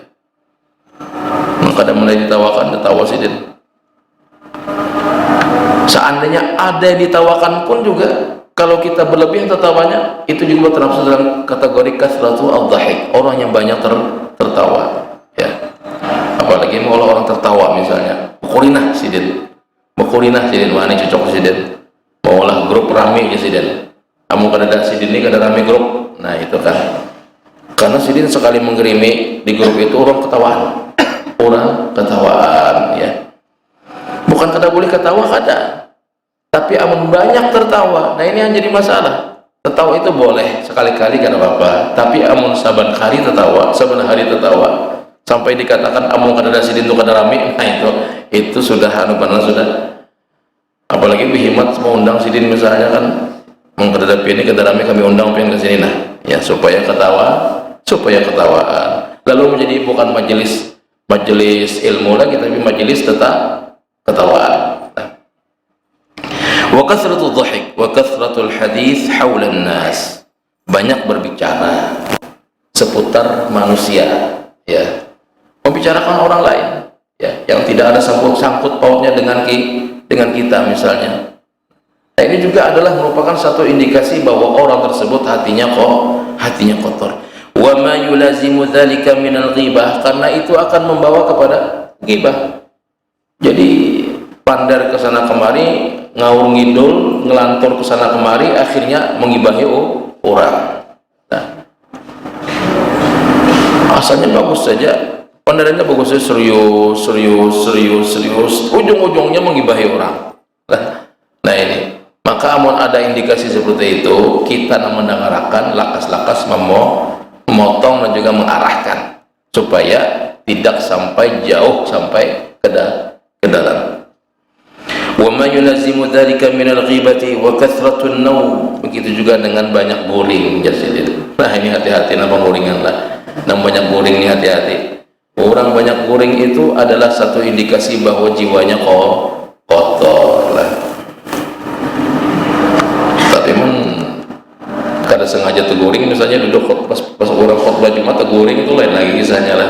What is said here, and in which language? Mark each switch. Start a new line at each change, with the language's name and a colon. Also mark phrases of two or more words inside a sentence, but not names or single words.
Banjar: Kadang mulai tertawa sidin.
Indonesian: Seandainya ada yang ditawakan pun juga, kalau kita berlebihan tertawanya, itu juga termasuk dalam kategori
Arabic: kathratul al-dhahik,
Indonesian: orang yang banyak tertawa, ya. Apalagi mau orang tertawa misalnya,
Banjar: mukurinah sidin, wah ini cocok sidin, maulah grup rame ya sidin, kamu kada sidin ini kada rame grup, nah itu kan, karena sidin sekali mengerimi di grup itu orang ketawaan, ya. Bukan kada boleh ketawa, kada, tapi amun banyak tertawa, nah ini yang jadi masalah. Tertawa itu boleh sekali-kali kada apa-apa, tapi amun saban hari tertawa, sampai dikatakan amun kada sidin itu kada rame, nah itu sudah sudah. Apalagi bihimat mau undang sidin misalnya kan, mengkadapi ini kada rame kami undang pengen ke sini, nah ya, supaya ketawa supaya ketawaan.
Indonesian: Lalu menjadi bukan majelis ilmu lagi, tapi majelis tetap ketawaan.
Arabic: Wa kathratul dhahik wa kathratul hadits haulan nas.
Indonesian: Banyak berbicara seputar manusia, ya. Membicarakan orang lain, ya, yang tidak ada sangkut pautnya dengan kita misalnya. Nah, ini juga adalah merupakan satu indikasi bahwa orang tersebut hatinya kotor.
Arabic: Wa ma yulazimu dzalika minal ghibah,
Indonesian: karena itu akan membawa kepada ghibah. Jadi pandar ke sana kemari, ngawur ngidul, ngelantur ke sana kemari, akhirnya menggibahi orang. Nah, asalnya bagus saja, pandarannya bagus saja, serius, ujung-ujungnya menggibahi orang. Nah ini, maka amun ada indikasi seperti itu, kita mendengarkan lakas-lakas memotong dan juga mengarahkan supaya tidak sampai jauh, sampai ke dalam.
Arabic: Wa ma yulazimu dzalika min al-ghibati wa kathratun naum.
Banjar: Begitu juga dengan banyak guring, jasidin. Nah, ini hati-hati nama guringan lah.
Indonesian: Nah, banyak guring ini hati-hati. Orang banyak guring itu adalah satu indikasi bahwa jiwanya kotor lah.
Banjar: Tapi kada sengaja teguring, misalnya duduk pas orang khotbah Jumat teguring, itu lain lagi kisahnya lah.